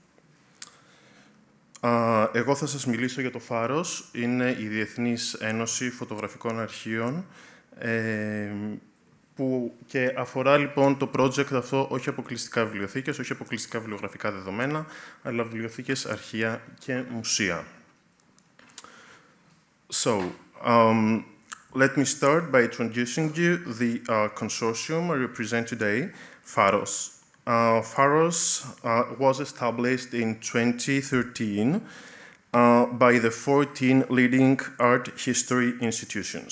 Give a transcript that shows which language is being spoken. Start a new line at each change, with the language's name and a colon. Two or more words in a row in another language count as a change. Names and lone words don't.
Greek: Εγώ θα σας μιλήσω για το Pharos. Είναι η Διεθνής Ένωση Φωτογραφικών Αρχείων που και αφορά λοιπόν το project αυτό όχι αποκλειστικά βιβλιοθήκες, όχι αποκλειστικά βιβλιογραφικά δεδομένα, αλλά βιβλιοθήκες, αρχεία και μουσεία.
English: Let me start by introducing you the consortium I represent today, Pharos. Pharos was established in 2013 by the 14 leading art history institutions.